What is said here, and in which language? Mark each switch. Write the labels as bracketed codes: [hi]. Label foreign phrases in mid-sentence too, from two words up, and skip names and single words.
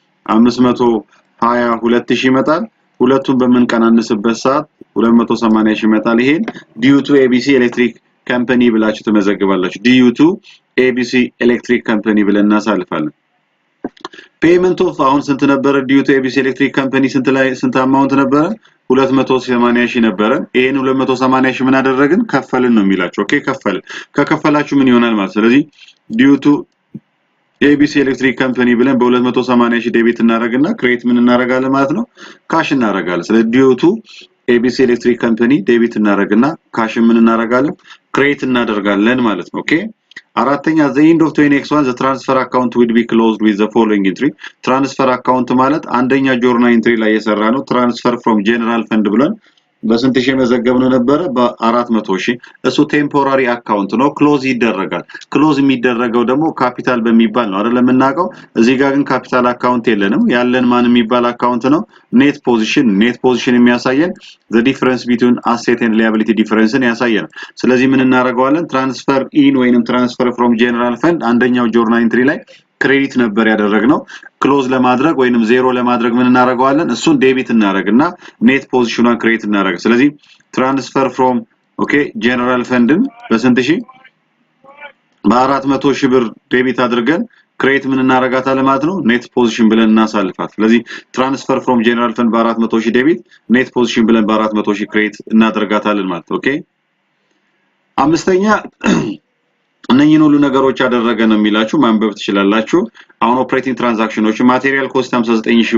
[am] 522,000 ይመጣል ሁለቱን በመንቀናነስበት ሰዓት 280,000 ይመጣል ይሄን [en] due to ABC electric company [am] ብላችሁ ተመዘግባላችሁ [en] due to ABC electric company [am] ብለን እናሳልፋለን [en] payment of [am] አሁን ስንት ነበር [en] due to ABC electric company [am] ስንት አማውንት ነበር 280,000 ነበር ይሄን 280,000 ምን አደረግን ከፈልን ነው የሚላችሁ ኦኬ ከፈልን ከከፈላችሁ ምን ይሆናል ማለት ስለዚህ [en] due to ABC electric company [am] ብለን በ280,000 ዴቢት እናረጋግና ክሬት ምን እናረጋለን ማለት ነው ካሽ እናረጋለን ስለዚህ [en] due to ABC electric company [am] ዴቢት እናረጋግና ካሽ ምን እናረጋለን ክሬት እናደርጋለን ማለት ነው ኦኬ አራተኛ [en] the end of 20x1 the transfer account will be closed with the following entry transfer account [am] ማለት አንደኛ [en] journal entry [am] ላይ የሰራ ነው [en] transfer from general fund [am] ብለን በስንት ሺህ መዘገብነው ነበር በ400,000 እሱ [en] temporary account [am] ነው ክሎዝ ይደረጋል ክሎዝ የሚደረገው ደግሞ ካፒታል በሚባል ነው አይደለም እናቀው እዚህ ጋር ግን [en] capital account [am] የለንም ያለን ማን የሚባል አካውንት ነው [en] net position [am] የሚያሳየን [en] the difference between asset and liability difference [am] ያሳየን ስለዚህ ምን እናደርጋለን [en] transfer in [am] ወይንም [en] transfer from general fund [am] አንደኛው [en] journal entry [am] ላይ ክሬዲት ነበር ያደረግነው ክሎዝ ለማድረግ ወይንም ዜሮ ለማድረግ ምን እናደርጋለን እሱን ዴቢት እናደርግና ኔት ፖዚሽኑን ክሬዲት እናደርግ ስለዚህ [en] transfer from okay general fund [am] በስንት ሺህ በ400,000 ብር ዴቢት አድርገን ክሬዲት ምን እናደርጋታለን ማለት ነው [en] net position [am] ብለን እናሳልፋት ስለዚህ [en] transfer from general fund [am] በ400,000 ዴቢት [en] net position [am] ብለን በ400,000 ክሬዲት እናደርጋታለን ማለት ኦኬ አምስተኛ እነኚህን ሁሉ ነገሮች ያደረገ ነው የሚላችሁ ማንበብ ትችላላችሁ አሁን [en] operating transactions material cost [am] 59,000